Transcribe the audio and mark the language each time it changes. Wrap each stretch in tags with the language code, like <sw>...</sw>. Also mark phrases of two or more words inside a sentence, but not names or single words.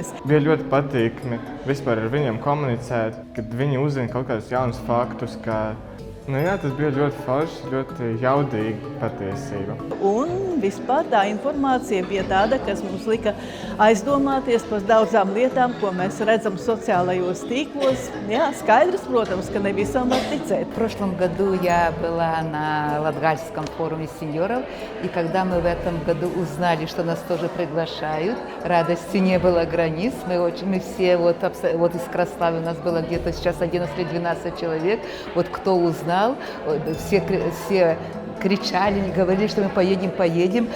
<lv>Bija ļoti patīkami vispār ar viņiem komunicēt, kad viņi uzzina kaut kādus jaunus faktus, tas bija ļoti forši, ļoti jaudīgi patiesība. Un vispār tā informācija bija tāda, kas mums lika aizdomāties par daudzām lietām, ko mēs redzam sociālajos tīklos. Jā, skaidrs, protams, ka ne visam var ticēt.</lv> <ru>В прошлом году я была на Латгальском форуме сеньоров, и когда мы в этом году узнали, что нас тоже приглашают, радости не было границ. Мы все, вот из Краславы у нас было где-то сейчас 11 или 12 человек, кто узнал, все кричали, говорили, что мы поедем.</ru>